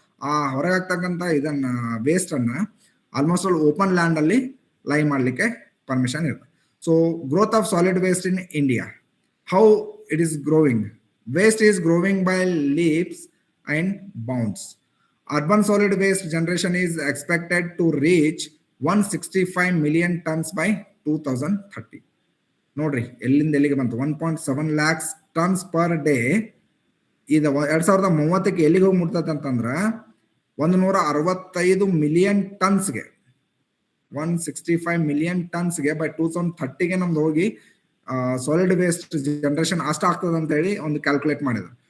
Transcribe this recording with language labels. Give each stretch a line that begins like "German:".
Kannada: ಆ ಹೊರಗೆ ಹಾಕ್ತಕ್ಕಂಥ ಇದನ್ನ ವೇಸ್ಟ್ ಅನ್ನ ಆಲ್ಮೋಸ್ಟ್ ಆಲ್ ಓಪನ್ ಲ್ಯಾಂಡ್ ಅಲ್ಲಿ ಲೈ ಮಾಡ್ಲಿಕ್ಕೆ ಪರ್ಮಿಷನ್ ಇರುತ್ತೆ.
English: So growth of solid waste in India, how it is growing. Waste is growing by leaps and bounds. Urban solid waste generation is expected to reach 165 million tons by 2030.
Kannada: ನೋಡ್ರಿ ಎಲ್ಲಿಂದ ಎಲ್ಲಿಗೆ ಬಂತು,
English: 1.7 lakhs tons per day.
Kannada: ಇದು 2030ಕ್ಕೆ ಎಲ್ಲಿಗೆ ಹೋಗಿ ಮುಟ್ತೈತೆ ಅಂತಂದ್ರ 165 million ಟನ್ಸ್ಗೆ, 165 million ಟನ್ಸ್ಗೆ by 2030ಗೆ ನಮ್ದು ಹೋಗಿ ಸಾಲಿಡ್ ವೇಸ್ಟ್ ಜನರೇಷನ್ ಅಷ್ಟ ಆಗ್ತದೆ ಅಂತ ಹೇಳಿ ಒಂದು ಕ್ಯಾಲ್ಕುಲೇಟ್ ಮಾಡಿದ್ರು.